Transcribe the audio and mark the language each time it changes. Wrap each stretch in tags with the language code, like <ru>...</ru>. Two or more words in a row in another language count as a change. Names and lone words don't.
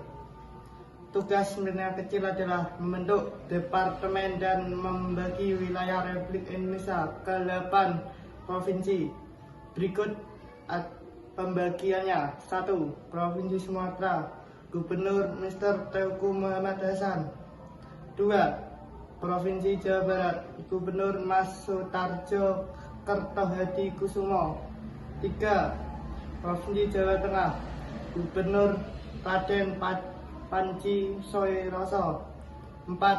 <id>Tugas panitia kecil adalah membentuk departemen dan membagi wilayah Republik Indonesia ke 8 provinsi. Berikut pembagiannya. 1. Provinsi Sumatera, Gubernur Mr. Teuku Muhammad Hasan. 2. Provinsi Jawa Barat, Gubernur Mas Sutarjo Kertohadi Kusumo. 3. Provinsi Jawa Tengah, Gubernur Raden Panji Soeroso. 4.</id>